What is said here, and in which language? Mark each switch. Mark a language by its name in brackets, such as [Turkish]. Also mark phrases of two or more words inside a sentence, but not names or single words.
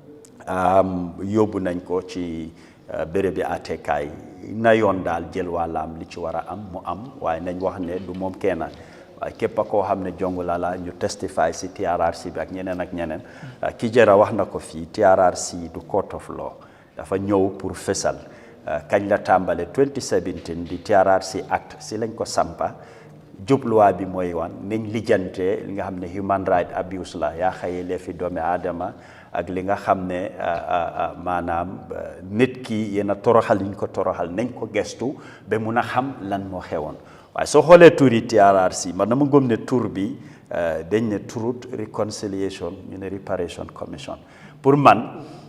[Wolof] yóbbu nañ ko ci béréb bi àttekaay na yoon daal jël wàllaam li ci war a am mu am waaye nañ wax ne du moom kenn waaye képp koo xam ne jongu la ñu testify si TRRC bi ak ñeneen ki jëra wax na ko fii TRRC du [English] court of law [Wolof] dafa ñëw pour fësal kañ la tàmbale 2017 di TRRC act si lañ ko sampa jubluwaay bi mooy wan nañ lijjante li nga xam ne [English] human right abuse [Wolof] la yaa xëyee lee fi doomi aadama ak li nga xam ne maanaam nit ki yéen a toroxal yi ñu ko toroxal nañ ko gestu ba mun a xam lan moo xewoon waaye soo xoolee tur yi TRRC man dama gëm ne tur bi dañ ne Truth Reconciliation ñu ne Reparation Commission pour man